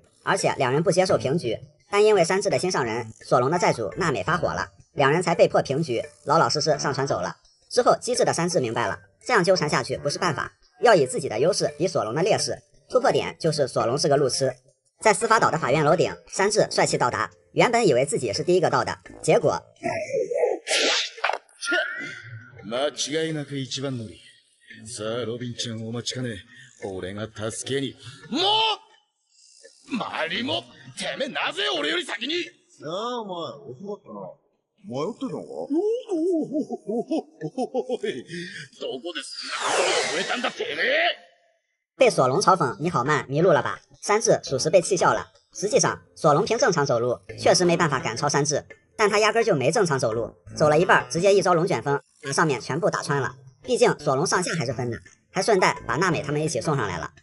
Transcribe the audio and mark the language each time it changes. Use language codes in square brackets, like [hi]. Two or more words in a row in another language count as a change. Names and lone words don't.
[zh] 而且2人不接受平局，但因为山治的心上人索隆的债主娜美发火了，2人才被迫平局，老老实实上船走了。之后机智的山治明白了，这样纠缠下去不是办法，要以自己的优势比索隆的劣势，突破点就是索隆是个路痴。在司法岛的法院楼顶，山治帅气到达，原本以为自己是第一个到的，结果 [ja] 間違いなく一番乗り。さあロビンちゃんお待ちかね、俺が助けに。もうマリモ、てめえなぜ俺より先に。なあお前遅かったな。迷ってたのか。おい、どこでそんなことを覚えたんだてめえ。 [zh] 被索隆嘲讽你好慢，迷路了吧？山治属实被气笑了。实际上，索隆凭正常走路确实没办法赶超山治，但他压根就没正常走路，走了一半直接一招龙卷风把上面全部打穿了。毕竟索隆上下还是分的，还顺带把娜美他们一起送上来了。